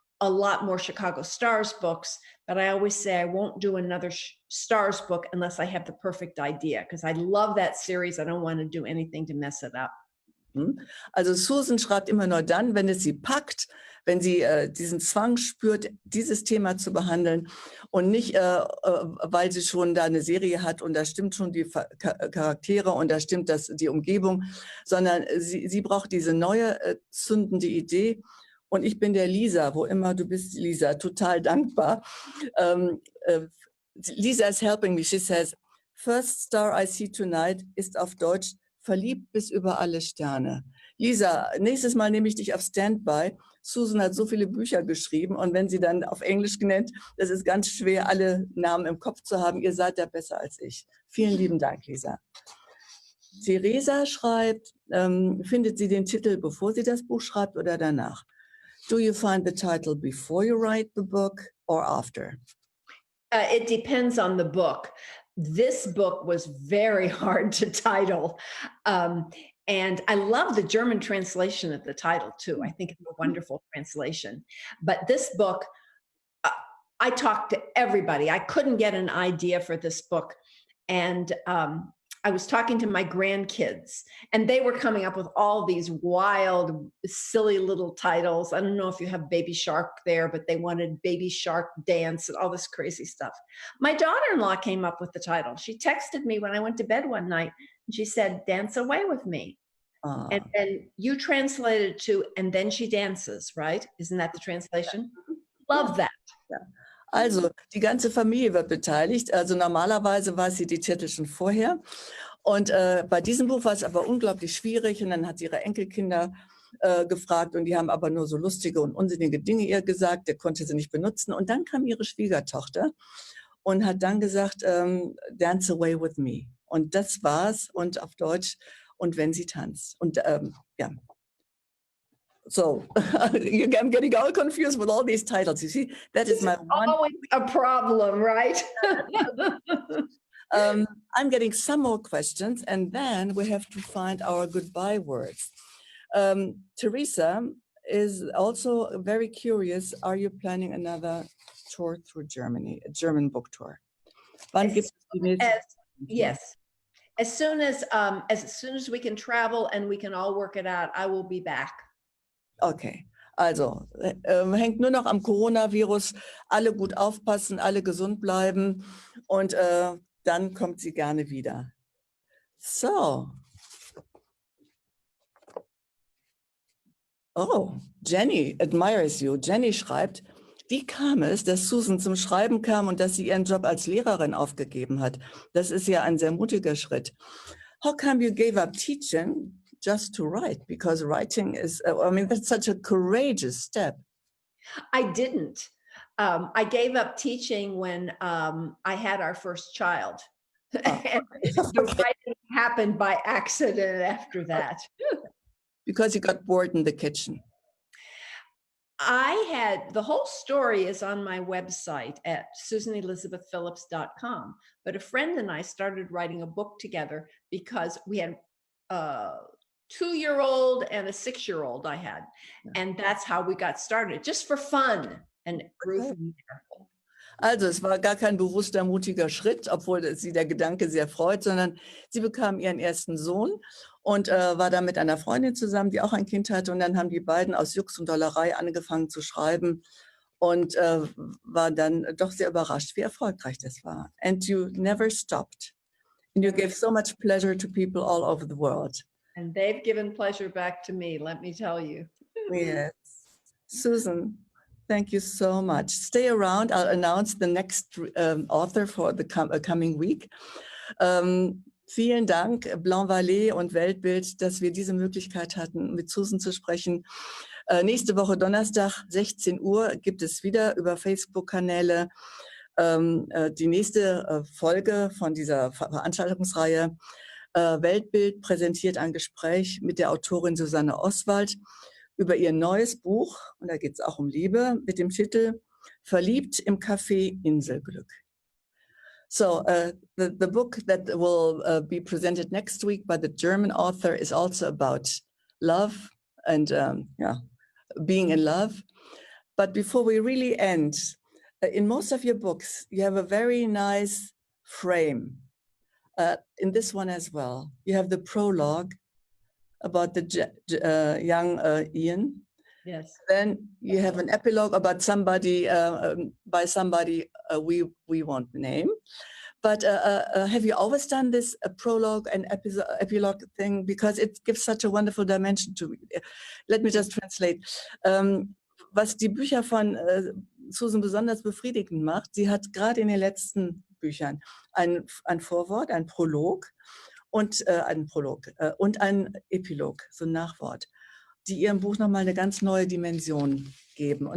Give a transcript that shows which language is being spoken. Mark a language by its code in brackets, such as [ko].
[en] a lot more Chicago Stars books, but I always say I won't do another Stars book unless I have the perfect idea, because I love that series. I don't want to do anything to mess it up. [de] Also Susan schreibt immer nur dann, wenn es sie packt, wenn sie diesen Zwang spürt, dieses Thema zu behandeln und nicht, weil sie schon da eine Serie hat und da stimmt schon die Charaktere und da stimmt die Umgebung, sondern sie braucht diese neue zündende Idee. Und ich bin der Lisa, wo immer du bist, Lisa, total dankbar. [en] Lisa is helping me. She says, First Star I See Tonight [de] ist auf Deutsch verliebt bis über alle Sterne. Lisa, nächstes Mal nehme ich dich auf Standby. Susan hat so viele Bücher geschrieben und wenn sie dann auf Englisch genannt, das ist ganz schwer, alle Namen im Kopf zu haben. Ihr seid da besser als ich. Vielen lieben Dank, Lisa. Theresa schreibt, findet sie den Titel, bevor sie das Buch schreibt oder danach? [en] Do you find the title before you write the book or after? It depends on the book. This book was very hard to title. And I love the German translation of the title too. I think it's a wonderful translation. But this book, I talked to everybody. I couldn't get an idea for this book. And I was talking to my grandkids and they were coming up with all these wild, silly little titles. I don't know if you have Baby Shark there, but they wanted Baby Shark Dance and all this crazy stuff. My daughter-in-law came up with the title. She texted me when I went to bed one night and she said, Dance Away With Me. And then you translated to, and then she dances, right? Isn't that the translation? Love that. [de] Ja. Also, die ganze Familie wird beteiligt. Also normalerweise weiß sie die Titel schon vorher. Und bei diesem Buch war es aber unglaublich schwierig. Und dann hat sie ihre Enkelkinder gefragt und die haben aber nur so lustige und unsinnige Dinge ihr gesagt. Der konnte sie nicht benutzen. Und dann kam ihre Schwiegertochter und hat dann gesagt, Dance Away With Me. Und das war's. Und auf Deutsch, und wenn sie tanzt. Und ja. [en] So I'm getting all confused with all these titles. You see, that is my one. Always a problem, right? I'm getting some more questions, and then we have to find our goodbye words. Teresa is also very curious. Are you planning another tour through Germany, a German book tour? Yes. As soon as we can travel and we can all work it out, I will be back. [de] Okay, also hängt nur noch am Coronavirus. Alle gut aufpassen, alle gesund bleiben und dann kommt sie gerne wieder. So. [en] Oh, Jenny admires you. [de] Jenny schreibt, wie kam es, dass Susan zum Schreiben kam und dass sie ihren Job als Lehrerin aufgegeben hat? Das ist ja ein sehr mutiger Schritt. [en] How come you gave up teaching just to write? Because writing is, I mean, that's such a courageous step. I didn't. I gave up teaching when I had our first child. And the writing happened by accident after that. Because you got bored in the kitchen. The whole story is on my website at susanelizabethphillips.com. But a friend and I started writing a book together because we had a 2-year-old and a 6-year-old I had. And that's how we got started, just for fun. And it grew from there. [de] Also es war gar kein bewusster, mutiger Schritt, obwohl sie der Gedanke sehr freut, sondern sie bekam ihren ersten Sohn und war dann mit einer Freundin zusammen, die auch ein Kind hatte. Und dann haben die beiden aus Jux und Dollerei angefangen zu schreiben und war dann doch sehr überrascht, wie erfolgreich das war. [en] And you never stopped. And you gave so much pleasure to people all over the world. And they've given pleasure back to me, let me tell you. Yes. Susan, thank you so much. Stay around. I'll announce the next author for the coming week. [de] Vielen Dank, Blanc Vallée und Weltbild, dass wir diese Möglichkeit hatten, mit Susan zu sprechen. Nächste Woche Donnerstag, 16 Uhr, gibt es wieder über Facebook-Kanäle die nächste Folge von dieser Veranstaltungsreihe. Weltbild präsentiert ein Gespräch mit der Autorin Susanne Oswald über ihr neues Buch, und da geht es auch um Liebe, mit dem Titel Verliebt im Café Inselglück. [en] So the book that will be presented next week by the German author is also about love and being in love. But before we really end, in most of your books, you have a very nice frame. In this one as well, you have the prologue about the young Ian. Yes. Then you have an epilogue about somebody, by somebody we won't name. But have you always done this prologue and epilogue thing? Because it gives such a wonderful dimension to it. Let me just translate. [de] Was die Bücher von Susan besonders befriedigend macht, sie hat gerade in den letzten Büchern ein Vorwort, ein Prolog und ein Epilog, so ein Nachwort, die ihrem Buch nochmal eine ganz neue Dimension geben.